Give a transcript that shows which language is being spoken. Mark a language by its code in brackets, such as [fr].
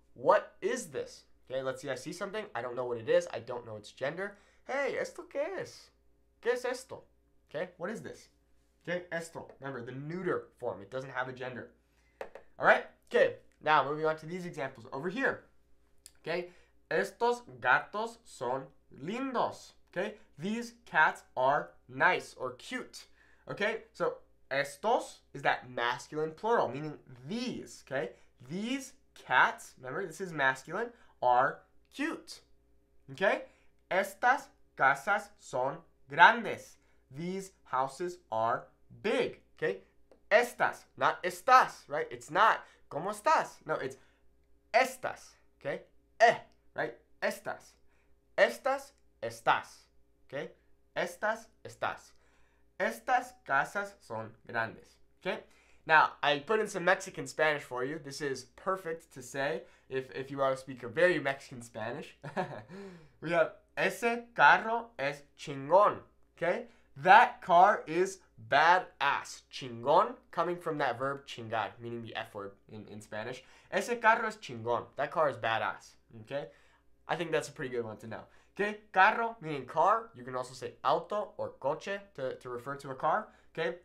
[en] What is this? Okay, let's see. I see something. I don't know what it is. I don't know its gender. Hey, [es] ¿esto qué es? ¿Qué es esto? [en] Okay, what is this? Okay, esto. Remember, the neuter form. It doesn't have a gender. All right? Okay, now moving on to these examples over here. Okay, [es] estos gatos son lindos. [en] Okay, these cats are nice or cute. Okay, so estos is that masculine plural, meaning these. Okay, these cats, remember this is masculine, are cute. Okay, [es] estas casas son grandes. [en] These houses are big. Okay, estas, not estás, right? It's not [es] ¿cómo estás? [en] No, it's estas. Okay, right? Estas. Estas, estás. Okay? [es] Estas, estás. Estas casas son grandes. [en] Okay? Now, I put in some Mexican Spanish for you. This is perfect to say if you want to speak a very Mexican Spanish. We have, [es] ese carro es chingón. [en] Okay? That car is badass. Chingón, coming from that verb chingar, meaning the F word in Spanish. [es] Ese carro es chingón. [en] That car is badass. Okay? I think that's a pretty good one to know. Okay? Carro, meaning car. You can also say auto or coche to refer to a car. Okay?